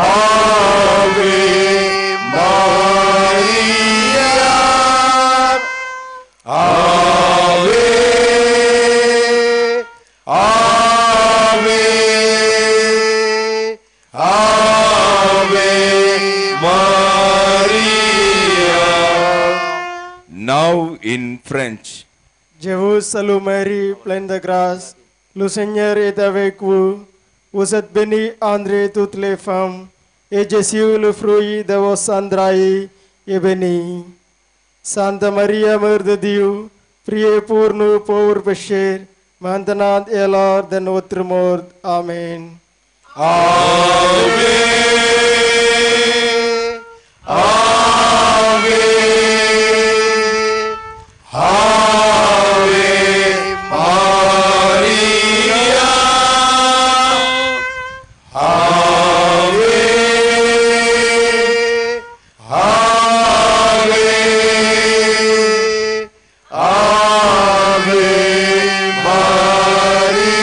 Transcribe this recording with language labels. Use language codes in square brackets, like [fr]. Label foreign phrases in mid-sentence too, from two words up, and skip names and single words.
[la] Ave Maria, Ave, Ave, Ave Maria. [en] Now in French. [fr] Je vous salue Marie, pleine de grâce, le Seigneur est avec vous. Vous êtes bénie entre toutes les femmes, et Jésus, le fruit de vos entrailles, est béni. Sainte Maria, Mère de Dieu, priez pour nous pauvres pécheurs, maintenant et à l'heure de notre mort. Amen. [la] Ave, Ave, Ave Maria, Ave, Ave, Ave Maria.